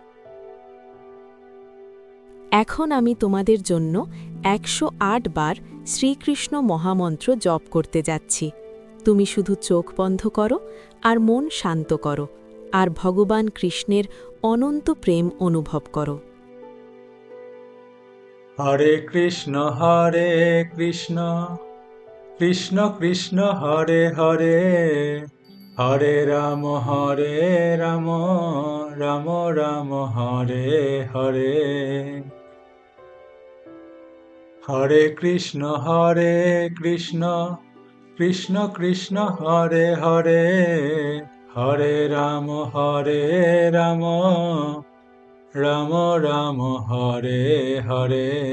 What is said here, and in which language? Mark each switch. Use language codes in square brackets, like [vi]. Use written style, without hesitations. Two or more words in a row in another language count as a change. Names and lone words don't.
[bn] এখন আমি তোমাদের জন্য ১০৮ বার শ্রীকৃষ্ণ মহামন্ত্র জপ করতে যাচ্ছি। তুমি শুধু চোখ বন্ধ করো আর মন শান্ত করো, আর ভগবান কৃষ্ণের অনন্ত প্রেম অনুভব করো। [sa] হরে কৃষ্ণ কৃষ্ণ কৃষ্ণ হরে হরে, হরে রাম রাম রাম হরে হরে। হরে কৃষ্ণ কৃষ্ণ কৃষ্ণ হরে হরে, হরে রাম রাম রাম রাম হরে হরে।